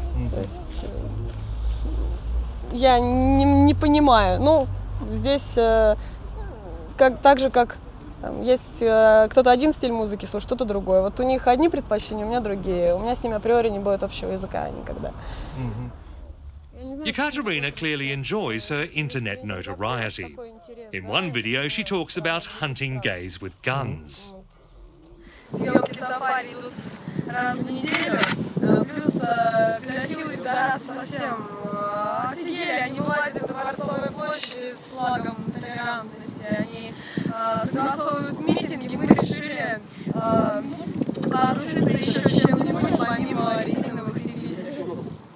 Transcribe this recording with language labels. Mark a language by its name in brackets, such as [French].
[Russian] То есть я не понимаю. Ну, здесь так же, как там, есть кто-то один стиль музыки слушает, кто-то другой. Вот у них одни предпочтения, у меня другие. У меня с ними априори не будет общего языка никогда. [English] Ekaterina clearly enjoys her internet notoriety. In one video, she talks about hunting gays with guns. [Russian] Съемки сафари идут раз в неделю, плюс педофилы пидорасы совсем офигели, они лазят на Дворцовой площади с флагом толерантности, они согласовывают митинги, мы решили вооружиться еще чем-нибудь помимо резиновых репрессий.